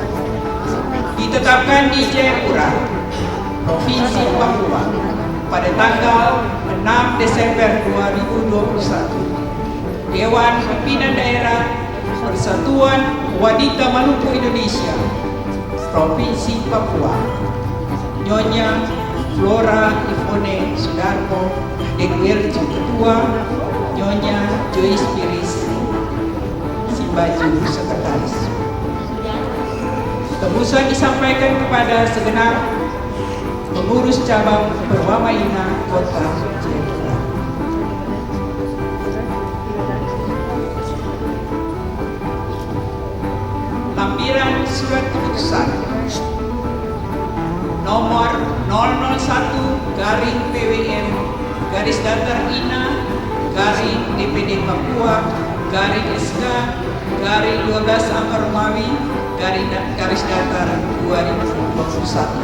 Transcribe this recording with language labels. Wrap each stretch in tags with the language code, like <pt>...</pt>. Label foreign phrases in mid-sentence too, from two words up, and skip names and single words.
<id>Ditetapkan di Jayapura, Provinsi Papua pada tanggal 6 Desember 2021. Dewan Pimpinan Daerah Persatuan Wanita Maluku Indonesia Provinsi Papua, Nyonya Flora Ivone Sudarmo DKRJ Ketua, Nyonya Joyce Piris Simbaju Sekretaris. Tembusan disampaikan kepada segenap pengurus cabang Perwama Ina Kota Jayapura. Lampiran surat keputusan nomor 001/PWM/Ina DPD Papua /SK/12 Angka Romawi /Datar 2021.</id>